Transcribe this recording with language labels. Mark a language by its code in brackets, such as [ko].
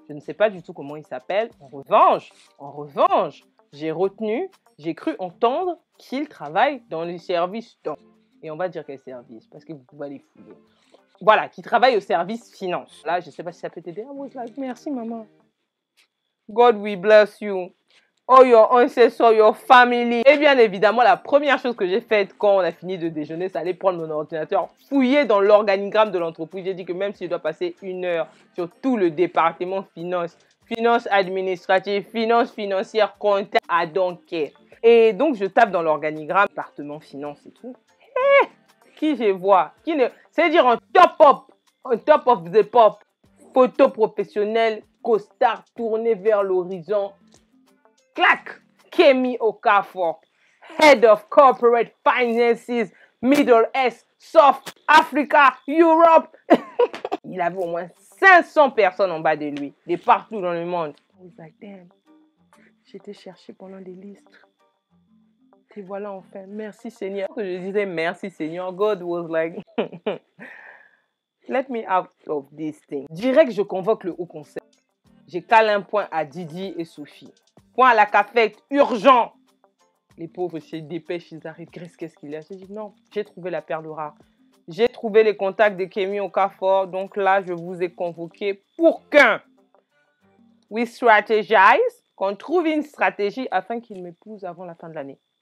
[fr] Je ne sais pas du tout comment il s'appelle. En revanche, j'ai cru entendre qu'il travaille dans le service temps. Et on va dire quel service, parce que vous pouvez aller fouiller. Voilà, qui travaille au service finance. Là, je ne sais pas si ça peut t'aider. [en] I was like, [fr] merci maman. [en] God will bless you. Oh, your ancestors, your family. [fr] Et bien évidemment, la première chose que j'ai faite quand on a fini de déjeuner, c'est aller prendre mon ordinateur, fouiller dans l'organigramme de l'entreprise. J'ai dit que même si je dois passer 1 heure sur tout le département finance administrative, finance financière, comptable, [en] I don't care. [fr] Et donc, je tape dans l'organigramme, département finance et tout. Qui je vois, c'est-à-dire un [en] top of the pop, [fr] photo professionnelle, costard tourné vers l'horizon, clac, Kemi Okafor, Head of Corporate Finances, Middle East, South Africa, Europe. Il avait au moins 500 personnes en bas de lui, de partout dans le monde. [en] I was like, damn, [fr] j'étais cherché pendant des listes. Et voilà, enfin, merci Seigneur. Je disais merci Seigneur. [en] God was like, let me out of this thing. [fr] Direct, je convoque le haut conseil. J'ai calé un point à Didi et Sophie. Point à la cafette, urgent. Les pauvres se dépêchent, ils arrivent. Grace, qu'est-ce qu'il y a? J'ai dit non, j'ai trouvé la perle rare. J'ai trouvé les contacts de Kemi Okafor. Donc là, je vous ai convoqué pour qu'un [en] we strategize, [fr] qu'on trouve une stratégie afin qu'il m'épouse avant la fin de l'année.